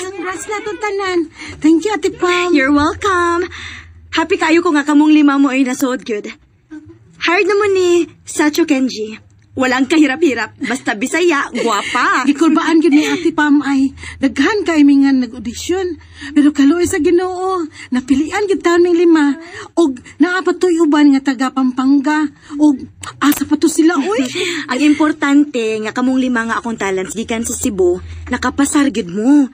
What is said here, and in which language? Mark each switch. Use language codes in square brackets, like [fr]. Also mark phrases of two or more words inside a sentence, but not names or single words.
[ceb] Congrats na itong tanan. [en] Thank you, Ate Pam. You're welcome. [ceb] Happy kayo ko nga kamong lima mo ay nasuod good. Hired naman ni Sacho Kenji. Walang kahirap-hirap, basta Bisaya, guwapa. Gikulbaan yun ni Ate Pam ay daghan ka imingan nag-audition. Pero kaluoy sa Ginoo, napilian gyud taon ming 5. Og naapatoy uban nga taga Pampanga. Og asa pa to sila, uy. Ang importante nga kamong lima nga akong talents gikan sa Cebu, nakapasar gyud mo.